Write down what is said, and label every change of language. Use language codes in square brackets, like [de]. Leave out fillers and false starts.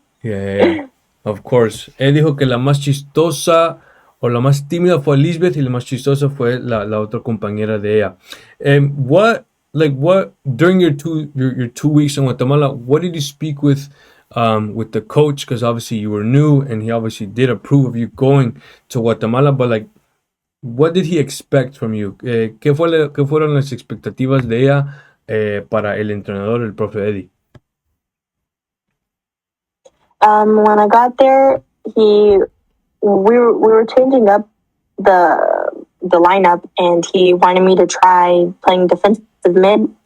[en] Yeah. Of course. [es] Él dijo que la más chistosa o la más tímida fue Lisbeth y la más chistosa fue la otra compañera de ella. [en] What during your 2 weeks in Guatemala, what did you speak with the coach? Because obviously you were new and he obviously did approve of you going to Guatemala, but like, what did he expect from you? [es] ¿Qué fueron las expectativas de ella para el entrenador, el profe Eddie? [en] When I got there, we were changing up the lineup, and he wanted me to try playing defensive mid.